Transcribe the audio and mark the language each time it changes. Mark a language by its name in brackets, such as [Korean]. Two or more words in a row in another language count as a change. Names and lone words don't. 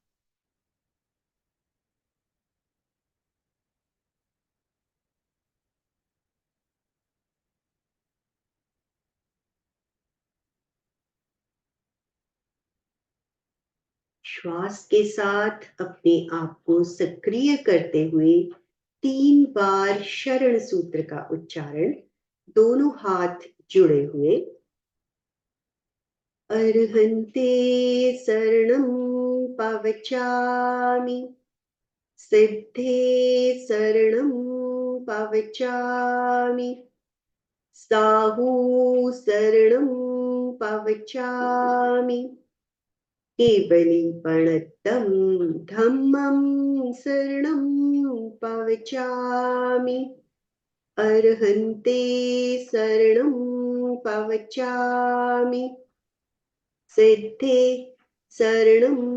[Hindi] श्वास के साथ अपने आप को सक्रिय करते हुए 3 बार शरण सूत्र का उच्चारण, दोनों हाथ जुड़े हुए। [Prakrit languages] अर्हन्ते शरणं पवचामि, सिद्धे शरणं पवचामि, साहू शरणं पवचामि, केवलीपणतं धम्मं शरणं पवचामि, अर्हन्ते शरणं पवचामि, सिद्धे शरणं